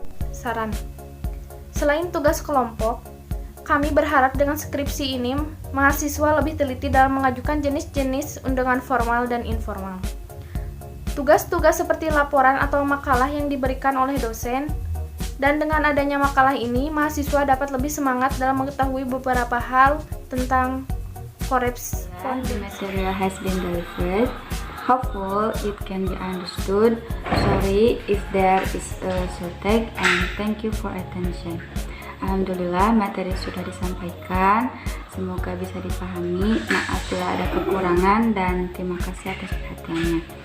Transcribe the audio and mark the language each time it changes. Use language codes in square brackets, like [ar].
[id] Saran: selain tugas kelompok, kami berharap dengan skripsi ini, mahasiswa lebih teliti dalam mengajukan jenis-jenis undangan formal dan informal. Tugas-tugas seperti laporan atau makalah yang diberikan oleh dosen, dan dengan adanya makalah ini, mahasiswa dapat lebih semangat dalam mengetahui beberapa hal tentang [en] The material has been delivered. Hopeful it can be understood. Sorry if there is a shortage and thank you for attention. [id] Alhamdulillah, materi sudah disampaikan. Semoga bisa dipahami. Maaf bila ada kekurangan dan terima kasih atas perhatiannya.